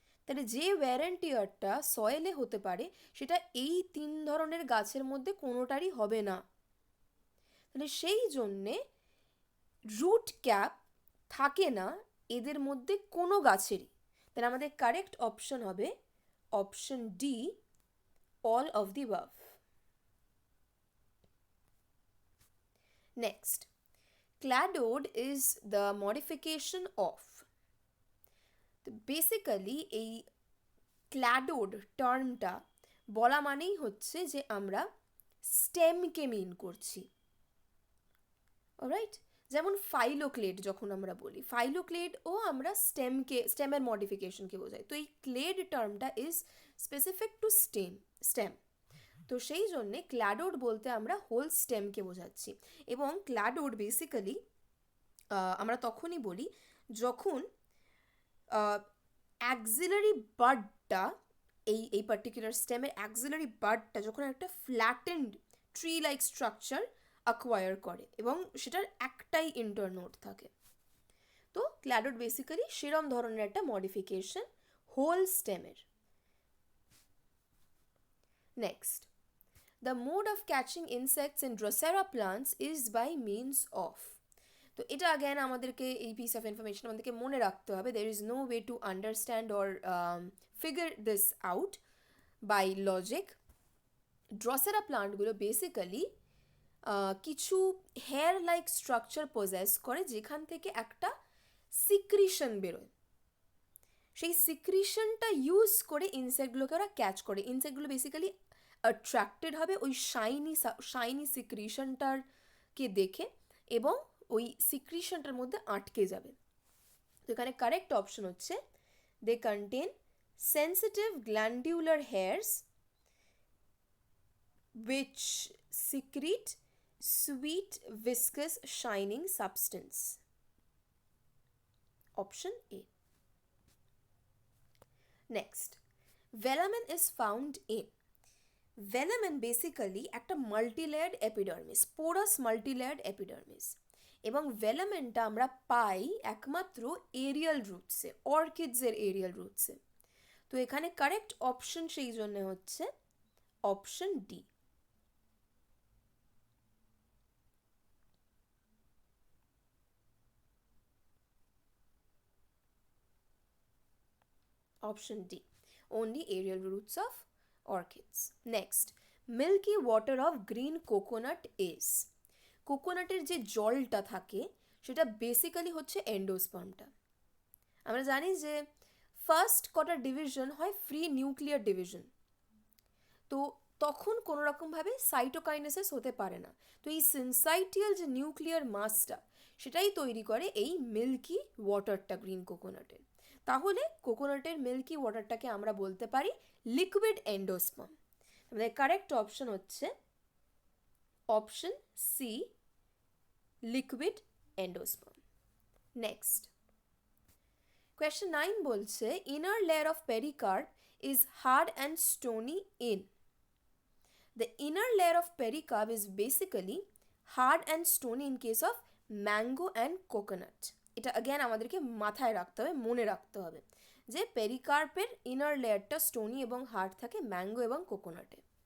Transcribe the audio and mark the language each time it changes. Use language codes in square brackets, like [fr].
[bn] তাহলে যে wire and টিয়ারটা সয়েলে হতে পারে সেটা এই 3 ধরনের গাছের মধ্যে কোনোটারই হবে না। তাহলে সেই জন্যে রুট ক্যাপ থাকে না এদের মধ্যে কোনো গাছেরই। তাহলে আমাদের কারেক্ট অপশন হবে option D, all of the above. [en] Next, cladoed is the modification of. [bn] তো বেসিক্যালি এই cladoed টার্মটা বলা মানেই হচ্ছে যে আমরা স্টেমকে মিন করছি। অলরাইট, যেমন ফাইলোক্লেড যখন আমরা বলি, ফাইলোক্লেডও আমরা স্টেমের মডিফিকেশনকে বোঝাই। তো এই clade টার্মটা is specific to stem. তো সেই জন্যে ক্ল্যাডোড বলতে আমরা হোল স্টেমকে বোঝাচ্ছি। এবং ক্ল্যাডোড বেসিক্যালি আমরা তখনই বলি যখন অ্যাক্সিলারি বাডটা, এই পার্টিকুলার স্টেমের অ্যাক্সিলারি বাডটা যখন একটা flattened tree like structure acquire করে এবং সেটার একটাই ইন্টারনোড থাকে। তো ক্ল্যাডোড বেসিক্যালি সেরম ধরনের একটা modification whole স্টেমের। [en] Next, the mode of catching insects in Drosera plants is by means of. [bn] তো এটা again আমাদেরকে এই [en] piece of information [bn] আমাদেরকে মনে রাখতে হবে। [en] There is no way to understand or figure this out by logic. [bn] Drosera প্লান্টগুলো basically কিছু hair like structure pauses করে যেখান থেকে একটা সিক্রিশন বেরোয়। সেই সিক্রিশনটা ইউজ করে ইনসেক্টগুলোকে ওরা ক্যাচ করে। ইনসেক্টগুলো বেসিক্যালি অ্যাট্রাক্টেড হবে ওই শাইনি সিক্রিশনটারকে দেখে এবং ওই সিক্রিশনটার মধ্যে আটকে যাবে। তো এখানে [en] Correct option হচ্ছে they contain sensitive glandular hairs which secrete sweet viscous shining substance. Option A. Next, velamen is found in. [bn] Velamen basically একটা মাল্টিলেয়ার্ড এপিডার্মিস, পোরাস মাল্টিলেয়ার্ড এপিডার্মিস, এবং ভেলামেনটা আমরা পাই একমাত্র এরিয়াল রুটসে, অর্কিডসের এরিয়াল রুটসে। তো এখানে কারেক্ট অপশন সেই জন্য হচ্ছে option D. [en] Option D, only aerial roots of orchids. Next, milky water of green coconut is. [bn] কোকোনাটের যে জলটা থাকে সেটা বেসিক্যালি হচ্ছে এন্ডোস্পার্মটা। আমরা জানি যে ফার্স্ট কটা ডিভিশন হয় ফ্রি নিউক্লিয়ার ডিভিশন, তো তখন কোনো রকমভাবে সাইটোকাইনেসিস হতে পারে না। তো এই সিনসাইটিয়াল যে নিউক্লিয়ার মাসটা সেটাই তৈরি করে এই মিল্কি ওয়াটারটা গ্রিন কোকোনাটের। তাহলে কোকোনাটের মিল্কি ওয়াটারটাকে আমরা বলতে পারি লিকুইড এন্ডোস্পার্ম। আমাদের কারেক্ট অপশন হচ্ছে option C, liquid endosperm. [en] Next, question 9 বলছে inner layer of pericarp is hard and stony in. The inner layer of pericarp is basically hard and stony in case of mango and coconut. [bn] এটা again আমাদেরকে মাথায় রাখতে হবে, মনে রাখতে হবে যে পেরিকার্পের ইনার লেয়ারটা স্টোনি এবং হার্ড থাকে ম্যাঙ্গো এবং কোকোনাটে।